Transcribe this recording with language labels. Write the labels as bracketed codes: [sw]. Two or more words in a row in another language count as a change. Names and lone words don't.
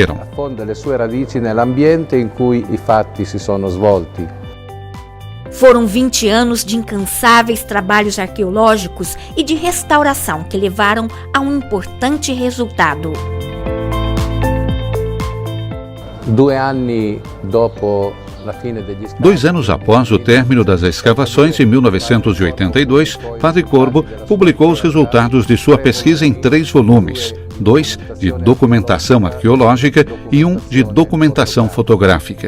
[it] Affonda le sue radici nell'ambiente in cui i fatti si sono svolti. [pt] Foram 20 anos de incansáveis trabalhos arqueológicos e de restauração que levaram a um importante resultado. 2 anos após o término das escavações, em 1982, Padre Corbo publicou os resultados de sua pesquisa em 3 volumes, 2 de documentação arqueológica e 1 de documentação fotográfica.